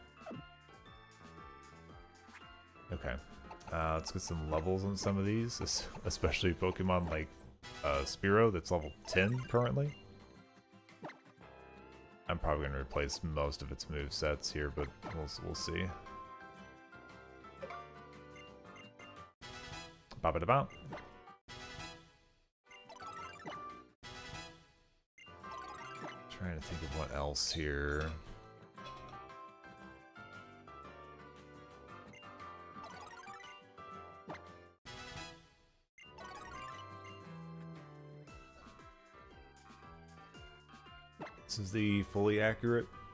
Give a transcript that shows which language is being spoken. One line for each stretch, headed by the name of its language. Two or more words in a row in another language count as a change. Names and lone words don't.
English: Okay. Let's get some levels on some of these, especially Pokemon like Spearow that's level 10 currently. I'm probably going to replace most of its movesets here, but we'll see. Ba-ba-da-ba. Trying to think of what else here. This is the fully accurate.